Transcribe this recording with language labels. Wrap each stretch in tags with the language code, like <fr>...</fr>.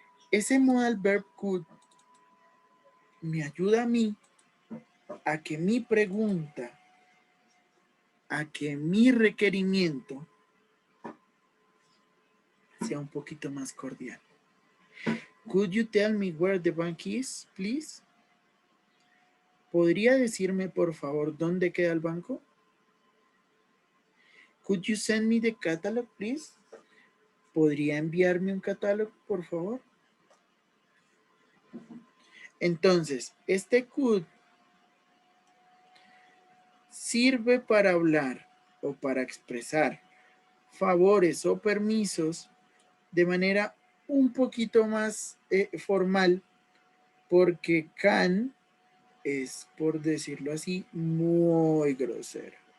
<es>Ese modal verb could me ayuda a mí a que mi pregunta, a que mi requerimiento sea un poquito más cordial.</es> <en>Could you tell me where the bank is, please?</en> <es>¿Podría decirme, por favor, dónde queda el banco?</es> <en>Could you send me the catalog, please?</en> <es>¿Podría enviarme un catálogo, por favor? Entonces, este could sirve para hablar o para expresar favores o permisos de manera un poquito más formal, porque can es, por decirlo así, muy grosero.</es>